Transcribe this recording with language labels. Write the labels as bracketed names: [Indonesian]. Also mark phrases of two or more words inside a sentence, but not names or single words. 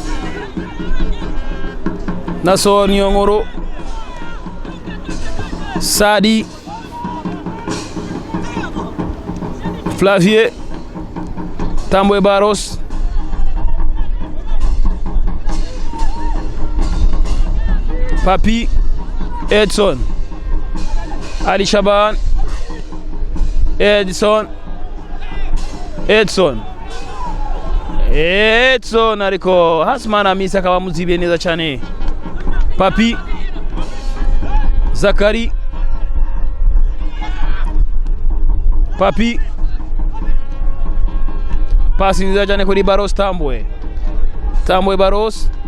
[Kinyarwanda] Nasor Nyongoro Sadi Flavier Tamboy Baros Papi Edson Ali Shaban Edson ariko Hasmana Misa akaba muzibiye neza cyane Papi Zakari Papi pasi nziza cyane kuri Baros Tamboy Baros